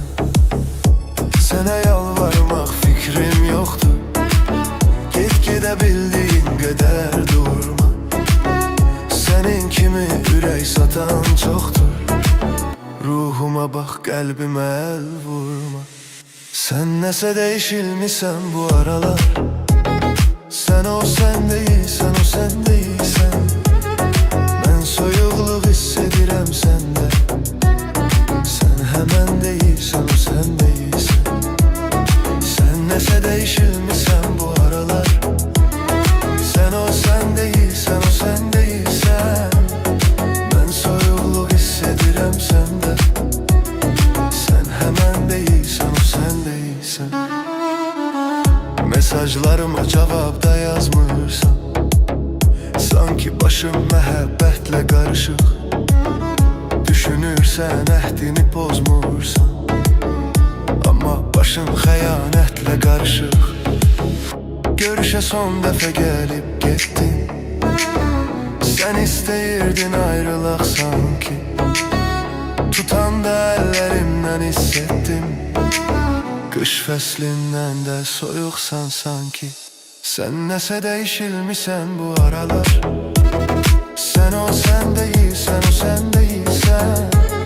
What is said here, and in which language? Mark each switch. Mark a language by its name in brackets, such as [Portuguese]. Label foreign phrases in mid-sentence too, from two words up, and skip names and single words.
[Azerbaijani] Sənə yalvarmaq fikrim yoxdur. Get gedə bildiyin qədər durma. Sənin kimi ürək satan çoxdur. Ruhuma bax, qəlbimə əl vurma. Sən nəsə değişilmişsən bu aralar. [Turkish] Sen o sen değilsen, o sen değilsen. [Azerbaijani] Ben soyuqluq hiss edirəm səndə. [Turkish] Sen hemen değilsen, o sen değilsen. [Azerbaijani] Sen nəsə değişilmişsən bu aralar. [Turkish] Sen o sen değilsen, o sen değilsen. [Azerbaijani] Ben soyuqluq hiss edirəm səndə. [Turkish] Sen hemen değilsen, o sen değilsen. [Azerbaijani] Mesajlarıma cevap da yazmırsan. Sanki başım məhəbbətlə qarışıq. Düşünürsən əhdini pozmursan. Amma başın xəyanətlə qarışıq. Görüşə son dəfə gəlib getdin. Sən istəyirdin ayrılaq sanki. Tutanda əllərimdən hiss etdim. Qış fəslindən də soyuqsan sanki. Sen nəsə değişilmişsən bu aralar. [Turkish] Sen o sen değilsen, o sen değilsen.